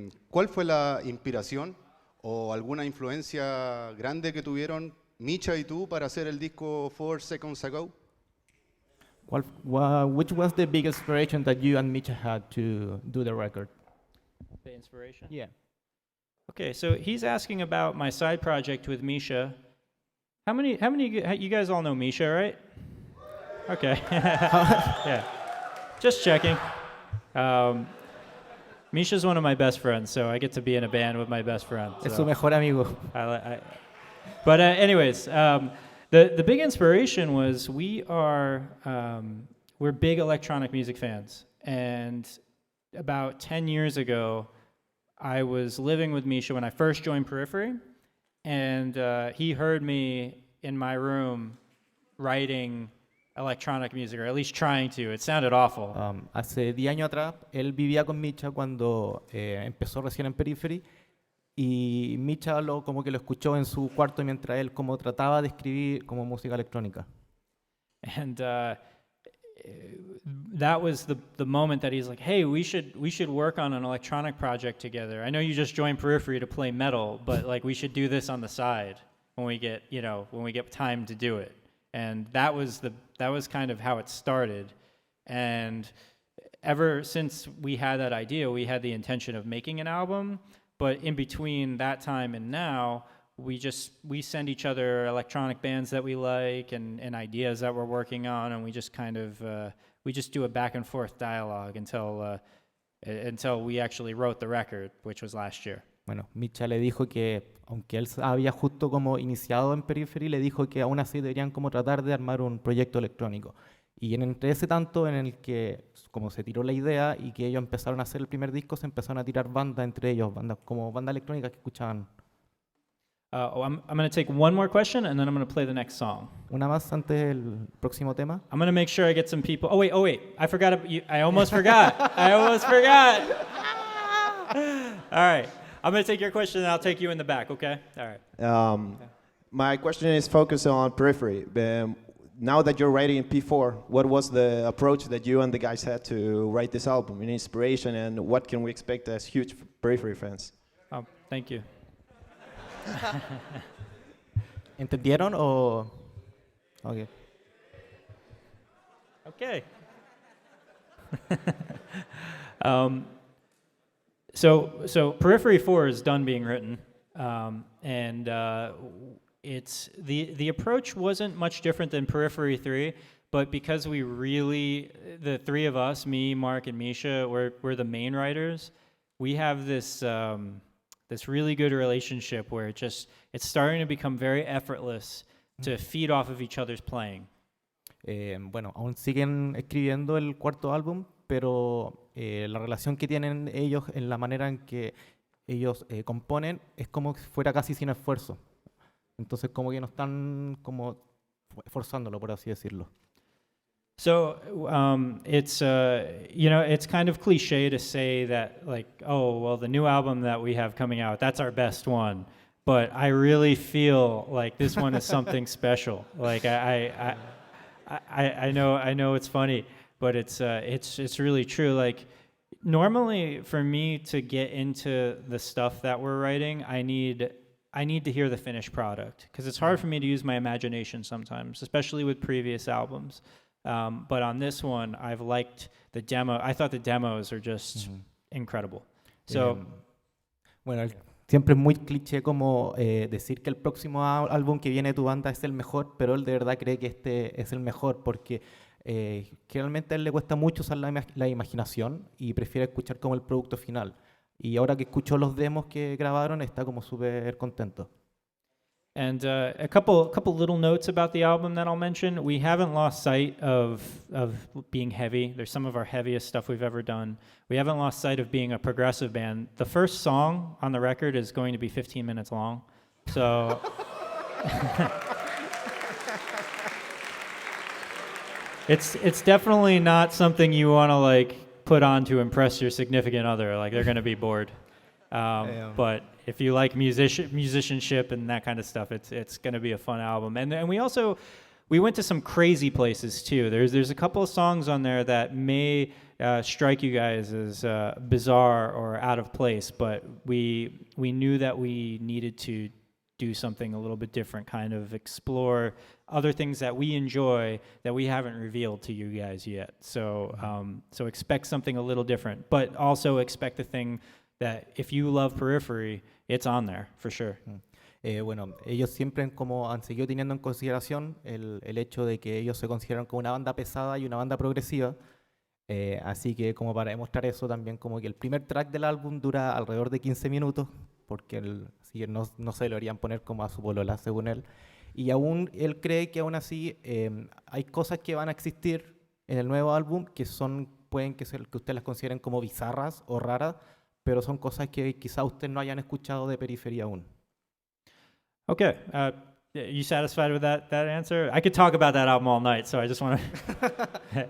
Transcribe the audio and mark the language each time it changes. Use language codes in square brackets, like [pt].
[es] ¿Cuál fue la inspiración o alguna influencia grande que tuvieron Misha y tú para hacer el disco 4 Seconds Ago? [en] Which was the big inspiration that you and Misha had to do the record? The inspiration? Yeah. Okay, so he's asking about my side project with Misha. How many you guys all know Misha, right? Okay. Yeah. Just checking. Misha's one of my best friends, so I get to be in a band with my best friend. [es] Es su mejor amigo. [en] But anyways, the big inspiration was we're big electronic music fans, and about 10 years ago, I was living with Misha when I first joined Periphery, and he heard me in my room writing electronic music, or at least trying to. It sounded awful. [es] Hace 10 años atrás, él vivía con Misha cuando empezó recién en Periphery, y Misha como que lo escuchó en su cuarto mientras él como trataba de escribir como música electrónica. [en] And that was the moment that he's like, hey, we should work on an electronic project together. I know you just joined Periphery to play metal, but like we should do this on the side when we get time to do it. And that was kind of how it started. And ever since we had that idea, we had the intention of making an album, but in between that time and now, we send each other electronic bands that we like and ideas that we're working on, and we just kind of we just do a back and forth dialogue until we actually wrote the record, which was last year. [es] Bueno, Micha le dijo que, aunque él había justo como iniciado en Periphery, le dijo que aún así deberían como tratar de armar un proyecto electrónico. Y entre ese tanto en el que como se tiró la idea y que ellos empezaron a hacer el primer disco, se empezaron a tirar bandas entre ellos, bandas como bandas electrónicas que escuchaban. [en] I'm going to take one more question and then I'm going to play the next song. [es] Una más antes del próximo tema. [en] I'm going to make sure I get some people. Oh wait. I forgot. I almost forgot. I almost forgot. All right. I'm going to take your question and I'll take you in the back, okay? All right. My question is focused on Periphery. Now that you're writing in P4, what was the approach that you and the guys had to write this album, an inspiration, and what can we expect as huge Periphery fans? Oh, thank you. [es] ¿Entendieron o...? Okay. [en] Okay. So Periphery 4 is done being written, and it's the approach wasn't much different than Periphery 3, but because the three of us, me, Mark, and Misha, we're the main writers, we have this really good relationship where it's starting to become very effortless to feed off of each other's playing. [es] Bueno, aún siguen escribiendo el cuarto álbum, pero la relación que tienen ellos en la manera en que ellos componen es como si fuera casi sin esfuerzo. Entonces como que no están como forzándolo, por así decirlo. [en] So it's it's kind of cliche to say that like, oh well, the new album that we have coming out, that's our best one. But I really feel like this one is something special. Like I know it's funny, but it's really true. Like normally for me to get into the stuff that we're writing, I need to hear the finished product because it's hard for me to use my imagination sometimes, especially with previous albums. But on this one, I've liked the demo. I thought the demos are just incredible. So, [es] Bueno, siempre es muy cliché como decir que el próximo álbum que viene de tu banda es el mejor, pero él de verdad cree que este es el mejor porque generalmente a él le cuesta mucho usar la imaginación y prefiere escuchar como el producto final. Y ahora que escuchó los demos que grabaron, está como súper contento. [en] And a couple little notes about the album that I'll mention. We haven't lost sight of being heavy. There's some of our heaviest stuff we've ever done. We haven't lost sight of being a progressive band. The first song on the record is going to be 15 minutes long. So it's definitely not something you want to like put on to impress your significant other. Like they're going to be bored. But if you like musicianship and that kind of stuff, it's going to be a fun album. And we went to some crazy places too. There's a couple of songs on there that may strike you guys as bizarre or out of place, but we knew that we needed to do something a little bit different, kind of explore other things that we enjoy that we haven't revealed to you guys yet. So expect something a little different, but also expect the thing that if you love Periphery, it's on there, for sure. [es] Bueno, ellos siempre como han seguido teniendo en consideración el hecho de que ellos se consideran como una banda pesada y una banda progresiva, así que como para demostrar eso también como que el primer track del álbum dura alrededor de 15 minutos, porque no se lo harían poner como a su polola, según él, y aún él cree que aún así hay cosas que van a existir en el nuevo álbum que pueden que ustedes las consideren como bizarras o raras, pero son cosas que quizá ustedes no hayan escuchado de Periferia aún. [en] Okay, you satisfied with that answer? I could talk about that album all night, so I just want to...